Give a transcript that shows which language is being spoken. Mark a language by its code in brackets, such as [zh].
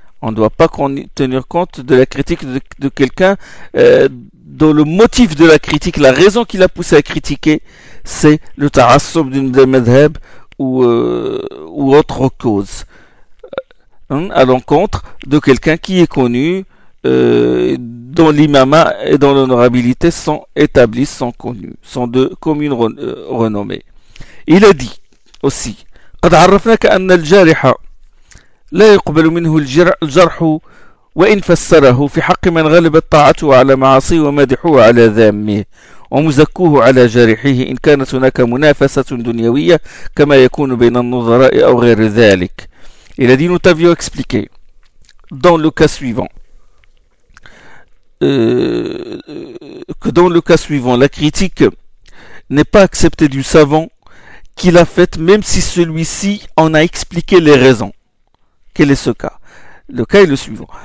[fr] On ne doit pas tenir compte de la critique de quelqu'un dont le motif de la critique, la raison qui l'a poussé à critiquer, c'est le ta'assoub d'une des madhhab ou autre cause. À l'encontre de quelqu'un qui est connu, dont l'imama et dont l'honorabilité sont établis, sont connus, sont de commune renommée. Il a dit aussi, [ar] « قد عرفناك أن الجارحة لا يقبل منه الجرح وإن فسره في حق من غلبت طاعته على معاصيه ومدحه على ذمه ومزكوه على جارحه إن كانت هناك منافسة دنيوية كما يكون بين النظراء أو غير ذلك. [fr] Il a dit, nous t'avions expliqué dans le cas suivant que dans le cas suivant la critique n'est pas acceptée du savant qui l'a faite même si celui-ci en a expliqué les raisons. Quel est ce cas? Le cas est le suivant.